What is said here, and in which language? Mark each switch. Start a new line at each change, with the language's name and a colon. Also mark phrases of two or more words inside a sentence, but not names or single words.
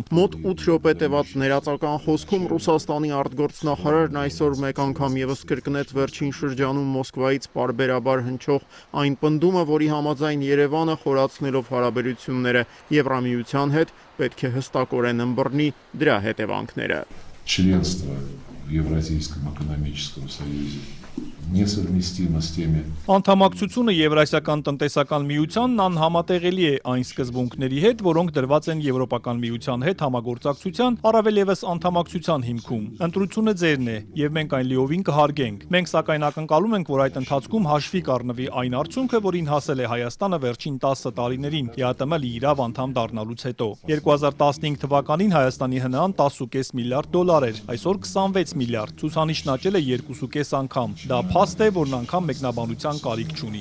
Armenian: Մոտ 8 րոպե տևած ներածական խոսքում Ռուսաստանի արտգործնախարարն այսօր մեկ անգամ եւս կրկնեց վերջին շրջանում Մոսկվայից պարբերաբար հնչող այն պնդումը, որի համաձայն Երևանը խորացնելով հարաբերությունները Եվրամիության հետ պետք է հստակորեն ըմբռնի դրա հետևանքները։
Russian: Членство в Евразийском экономическом союзе несовместимо с теми.
Armenian: Անդամակցությունը Եվրասիական տնտեսական միությանն անհամատեղելի է այն սկզբունքների հետ, որոնք դրված են Եվրոպական միության հետ համագործակցության, առավել ևս անդամակցության հիմքում։ Ընտրությունը ձերն է, եւ մենք այն լիովին կհարգենք։ Մենք սակայն ակնկալում ենք, որ այդ ընթացքում հաշվի կառնվի այն արդյունքը, որին հասել է Հայաստանը վերջին 10 տարիներին ԵԱՏՄ լիիրավ անդամ դառնալուց հետո։ 2015 թվականին Հայաստանի ՀՆԱ-ն 10.5 միլիարդ դոլար էր, այսօր 26 միլիարդ, ցուցանիշն աճել է 2.5 անգամ։ Դա փաստ է, որն անգամ մեկնաբանության կարիք չունի։